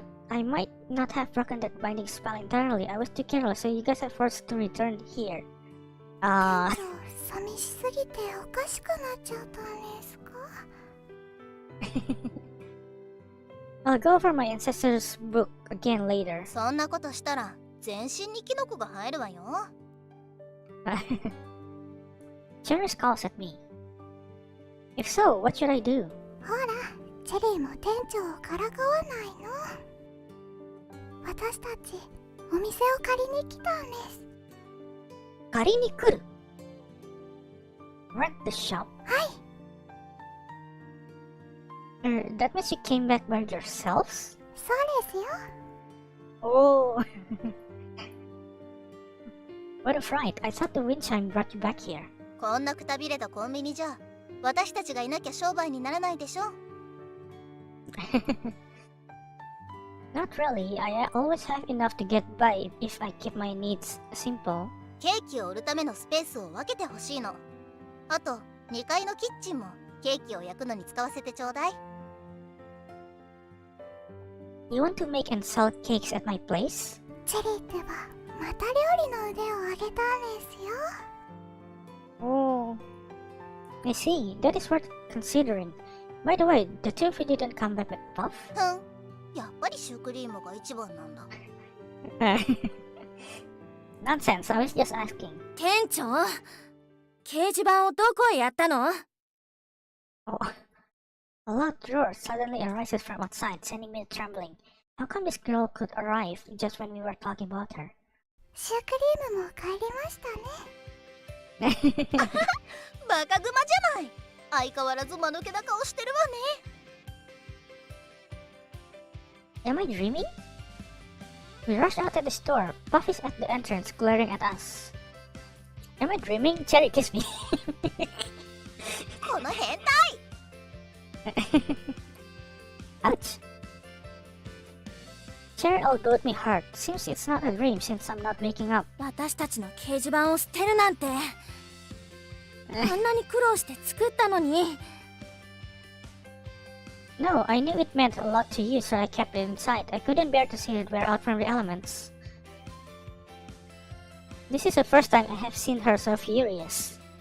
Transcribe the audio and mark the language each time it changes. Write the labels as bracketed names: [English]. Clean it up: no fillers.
[English] I might not have broken that binding spell entirely. I was too careless, so you guys are forced to return here. [Japanese] 寂しすぎておかしくなっちゃったんですか? [English] I'll go over my ancestors' book again later. [Japanese] そんなことしたら全身にキノコが生えるわよ。 [English] Cherry calls at me. If so, what should I do? [Japanese] ほら、チェリーも店長をからかわないの。私たちお店を借りに来たんです。借りに来る? [English] Rent the shop? [Japanese] はい。 [English] That means you came back by yourselves? [Japanese] そうですよ。 [English] Oh. What a fright. I thought the wind chime brought you back here. [Japanese] こんなくたびれたコンビニじゃ私たちがいなきゃ商売にならないでしょ。 [English] Not really. I always have enough to get by if I keep my needs simple. [Japanese] ケーキを売るためのスペースを分けてほしいの。あと2階のキッチンもケーキを焼くのに使わせてちょうだい。 [English] You want to make and sell cakes at my place? [Japanese] チェリーってばまた料理の腕を上げたんですよ。 [English] Oh, I see. That is worth considering. By the way, the two of you didn't come back with Puff? [Japanese] やっぱりシュークリームが一番なんだ。 [English] Nonsense, I was just asking. [Japanese] 店長、掲示板をどこへやったの？ [English] Oh, a locked drawer suddenly arises from outside, sending me trembling. How come this girl could arrive just when we were talking about her? [Japanese] シュークリームも帰りましたね。バカグマじゃない。相変わらず間抜けな顔してるわね。 [English] Am I dreaming? We rushed out of the store. Puff is at the entrance, glaring at us. Am I dreaming? Cherry, kiss me. [Japanese] この変態。 [English] Ouch. Cherry elbowed me hard. Seems it's not a dream since I'm not waking up. [Japanese] 私たちの掲示板を捨てるなんて。あんなに苦労して作ったのに。 [English] No, I knew it meant a lot to you, so I kept it inside. I couldn't bear to see it wear out from the elements. This is the first time I have seen her so furious.